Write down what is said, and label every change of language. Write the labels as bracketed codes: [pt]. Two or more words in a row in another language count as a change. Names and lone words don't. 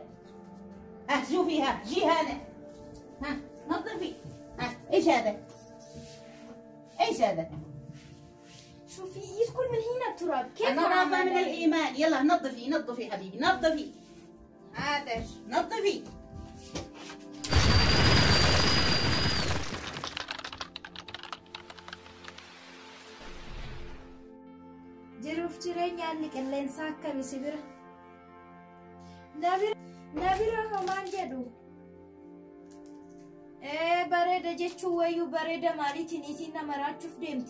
[ar] شوفي جي هنا. نظفي. ايش هذا؟ ايش هذا؟ شوفي يدخل من هنا التراب. كيف النظافة من الإيمان. يلا نظفي حبيبي، نظفي. عادش نظفي. [om] jiruuf jireenyaan qilleensa akkamii bira na bira homaan jedhu bareeda jechuun wayyuu bareeda maaliitiin isin nama raachuuf deemti.